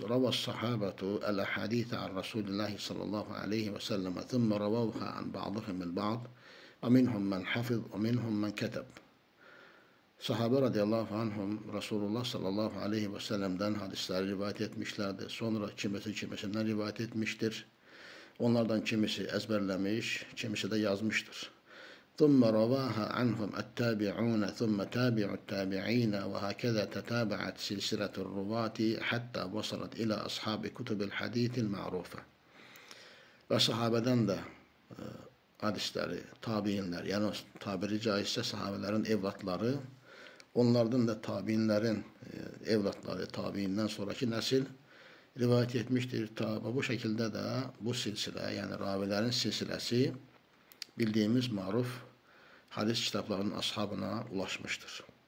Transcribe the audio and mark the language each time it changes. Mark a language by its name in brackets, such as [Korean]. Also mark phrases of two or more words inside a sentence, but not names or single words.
[Arabic] روى الصحابة الحديث عن رسول الله صلى الله عليه وسلم ثم رواها عن بعضهم البعض ومنهم من حفظ ومنهم من كتب. [Turkish] Sahabe [Arabic] رضي الله عنهم رسول الله صلى الله عليه وسلم'den [Turkish] hadisleri rivayet etmişlerdi. Sonra kimisi kimisinden rivayet etmiştir. Onlardan kimisi ezberlemiş, kimisi de yazmıştır. [Arabic] ثُمَّ رَوَاهَا عَنْهُمْ التَّابِعُونَ ثُمَّ تَابِعُ التَّابِعِينَ وَهَكَذَا تَتَابَعَتْ سِلْسِلَةُ الرُّوَاةِ حَتَّى وَصَلَتْ إِلَى أَصْحَابِ كُتُبِ الْحَدِيثِ الْمَعْرُوفَةِ. [Turkish] Ve sahabeden de hadisleri, tabiinler, yani tabiri caizse sahabelerin evlatları, onlardan da tabiinlerin evlatları, tabiinden sonraki nesil rivayet etmiştir. Bu şekilde de bu silsile, yani ravilerin silsilesi bildiğimiz maruf hadis kitaplarının ashabına ulaşmıştır.